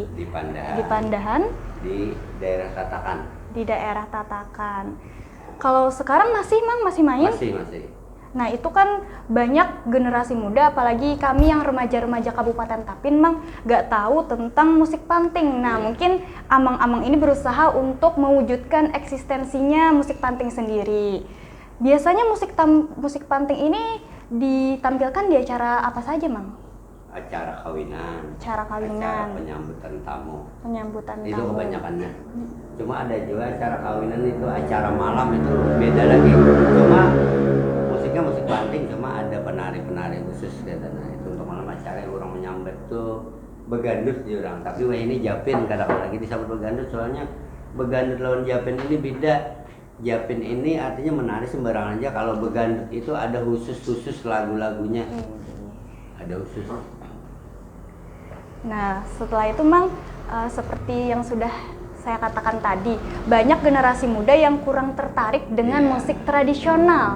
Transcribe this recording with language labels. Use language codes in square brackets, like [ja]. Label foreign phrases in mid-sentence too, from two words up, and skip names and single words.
[id] Di Pandahan. Di Pandahan. Di daerah Tatakan. Di daerah Tatakan. Kalau sekarang masih Mang? Masih main? Masih. Nah itu kan banyak generasi muda, apalagi kami yang remaja-remaja Kabupaten Tapin Mang gak tahu tentang musik panting. Nah mungkin Amang-Amang ini berusaha untuk mewujudkan eksistensinya musik panting sendiri. Biasanya musik panting ini ditampilkan di acara apa saja Mang? Acara kawinan. Acara kawinan. Acara penyambutan tamu. Penyambutan Itu tamu. kebanyakannya. Cuma ada juga acara kawinan itu acara malam itu beda lagi. Cuma musiknya musik panting, cuma ada penari-penari khusus katanya. Itu untuk malam acara yang orang menyambut tuh begandut di orang. Tapi wah ini Japin kadang-kadang lagi disambut begandut, soalnya begandut lawan Japin ini beda. Japin ini artinya menari sembarangan aja. Kalau begandut itu ada khusus lagu-lagunya. Ada khusus. Nah setelah itu Mang, seperti yang sudah saya katakan tadi, banyak generasi muda yang kurang tertarik dengan musik tradisional.